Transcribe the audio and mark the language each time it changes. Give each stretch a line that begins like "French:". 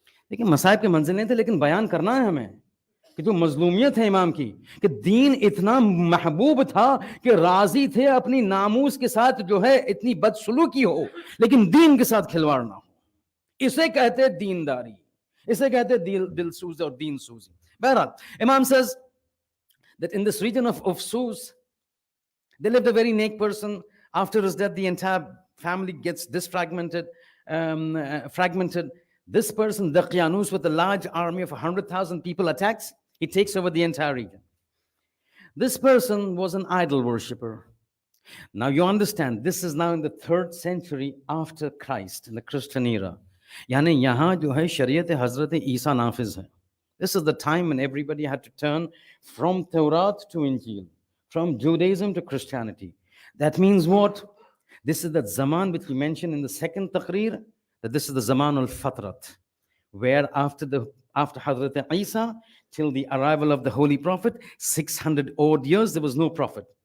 Hindi: लेकिन मसाइब के मंजिल नहीं थे, लेकिन बयान करना है हमें कि जो मजलूमियत है इमाम की, कि दीन इतना महबूब था कि राजी थे अपनी नामूस के साथ जो है इतनी बदसलूकी हो, लेकिन दीन के साथ खिलवाड़ ना हो. इसे कहते दीनदारी, इसे कहते दिल सूजी और दीन सूजी.
English: बहरहाल, imam says that in this region of Ufsus, there lived a very naked person. After his death, the entire family gets disfragmented, fragmented. This person, Daqyanus, with a large army of 100,000 people, attacks. He takes over the entire region. This person was an idol worshipper. Now you understand, this is now in the 3rd century after Christ, in the Christian era.
Hindi: यानी यहाँ जो है शरीयत हजरत ईसा नाफिज है.
English: This is the time when everybody had to turn from Taurat to Injil, from Judaism to Christianity. That means what? This is the zaman which we mentioned in the 2nd taqreer, that this is the zaman al-fatrat, where after Hazrat Isa till the arrival of the Holy Prophet, 600 odd years, there was no prophet.